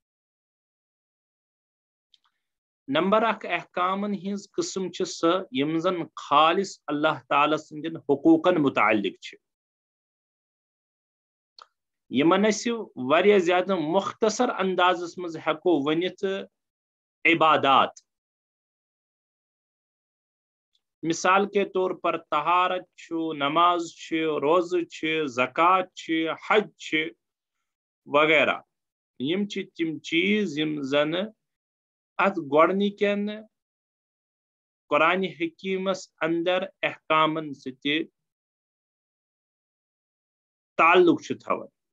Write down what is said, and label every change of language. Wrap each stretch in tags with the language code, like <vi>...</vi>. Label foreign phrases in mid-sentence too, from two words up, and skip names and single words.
<ks>نمبر اکھ احکامن ہٕنٛز قٕسم چھِ سۄ یِم زن خالص اللہ تعالیٰ سٕنٛدٮ۪ن حقوٗقن متعلق چھِ. یِمن أسۍ واریاہ زیادٕ مختصر اندازس منٛز ہٮ۪کو ؤنِتھ عبادات.</ks> <ur>مثال کے طور پر</ur> <ks>طہارت چھُ، نماز چھِ، روزٕ چھِ، زکات چھِ، حج چھِ وغیرہ. یِم چھِ تِم چیٖز یِم زن اتھ گۄڈنِکٮ۪ن قرآن حکیٖمس اندر احکامن سۭتۍ تعلق چھُ تھاوان.</ks>